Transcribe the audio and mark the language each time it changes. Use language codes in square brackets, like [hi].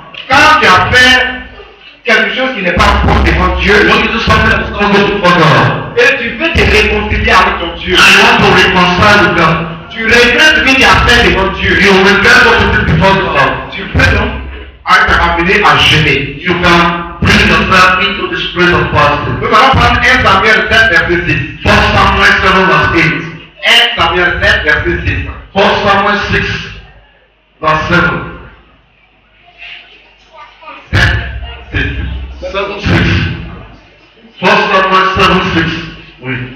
[fr] Quand tu as fait quelque chose qui n'est pas bon devant Dieu, [en] When you do something that's not good for God, [fr] et tu veux te réconcilier avec ton Dieu, [en] and you want to reconcile with God, [fr] tu regrettes ce que tu as fait devant Dieu, [en] you regret what you did before God. [fr] tu peux donc être amené à jeûner. [en] You can bring yourself into the spirit of fasting. [fr] Nous allons prendre 1 Samuel 7, verset 6. [en] 1 Samuel 7 verse 8. [fr] 1 Samuel 7, verset 6. [en] 1 Samuel 6 verse 7. 7, 6. [fr] 7 6. 1 Samuel 7 6. Oui.